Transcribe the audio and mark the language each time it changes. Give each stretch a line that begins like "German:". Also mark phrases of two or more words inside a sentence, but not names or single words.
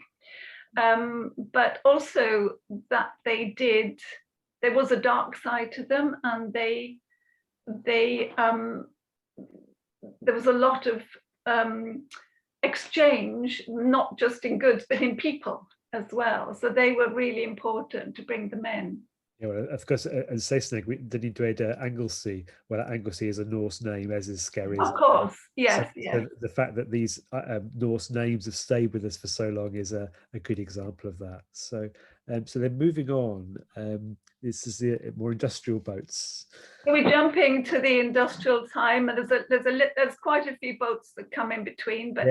English: But also that there was a dark side to them, and there was a lot of exchange, not just in goods, but in people as well. So they were really important to bring them in. Yeah, well, of course,
Welsh: yn Saesneg, dyn ni'n dweud Anglesey.
English: Well, Anglesey is a Norse name, as is Skerry. Of course, yes, so, yes. So the fact that these Norse names have stayed with us for so long is a good example of that. So, so then moving on, this is the more industrial boats. So we're jumping to the industrial time, and there's quite a few boats that come in between, but